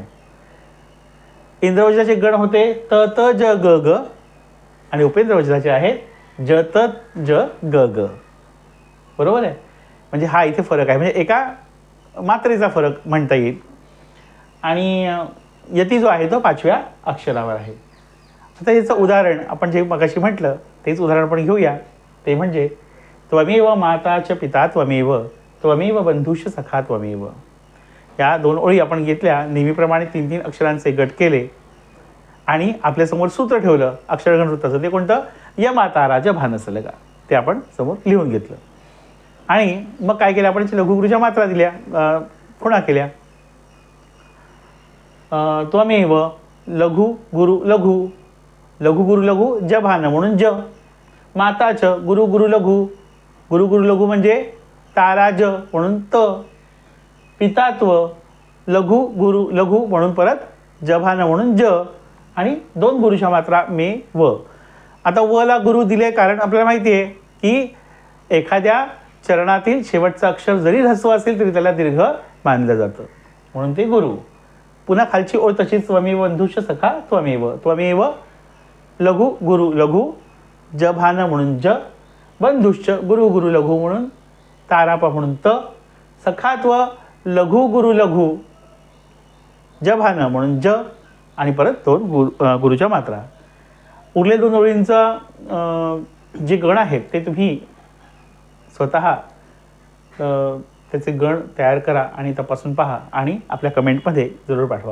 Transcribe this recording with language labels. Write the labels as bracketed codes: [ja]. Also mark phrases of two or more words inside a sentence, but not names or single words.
[mr] इंद्रवज्राचे गण होते त त ज ग ग आणि उपेंद्र वज्राचे आहेत ज त ज ग ग. बरोबर आहे. म्हणजे हा इथे फरक आहे, म्हणजे एका मात्रेचा फरक म्हणता येईल. आणि यती जो आहे तो 5व्या अक्षरावर आहे. आता याचं उदाहरण आपण जे मगाशी म्हटलं तेच उदाहरण आपण घेऊया. ते म्हणजे [sa] त्वमेव माता च पिता त्वमेव, त्वमेव बंधुश्च सखा त्वमेव. [mr] या 2 ओळी आपण घेतल्या. नेहमीप्रमाणे 3-3 अक्षरांचे गट केले आणि आपल्यासमोर सूत्र ठेवलं अक्षरगण वृत्ताचं. ते कोणतं? य माता राज भानसलगा. ते आपण समोर लिहून घेतलं. आणि मग काय केलं आपण? लघुगुरूच्या मात्रा दिल्या, खुणा केल्या. त्वमेव लघु गुरु लघु, लघु गुरु लघु ज भान म्हणून ज. माताच गुरु गुरु लघु, गुरु गुरु लघु म्हणजे तारा ज म्हणून त. पितात्व लघु गुरु लघु म्हणून परत जभान म्हणून ज. आणि 2 गुरुच्या मात्रा मे व. आता व ला गुरु दिले कारण आपल्याला माहिती आहे की एखाद्या चरणातील शेवटचं अक्षर जरी ऱ्हस्व असेल तरी त्याला दीर्घ मानलं जातं, म्हणून ते गुरु. पुन्हा खालची ओळ तशीच [sa] त्वमेव बंधुश्च सखा त्वमेव, [mr] त्वमेव लघु गुरु लघु जभान म्हणून ज, बंधुश्च गुरु गुरु लघु म्हणून ताराप म्हणून त, सखात्व लघु गुरु लघु जभान म्हणून ज आणि परत 2 गुरुच्या मात्रा. उरले 2 ओळींचा जे गण आहेत ते तुम्ही स्वतः त्याचे गण तयार करा आणि तपासून पहा आणि आपल्या कमेंटमध्ये जरूर पाठवा.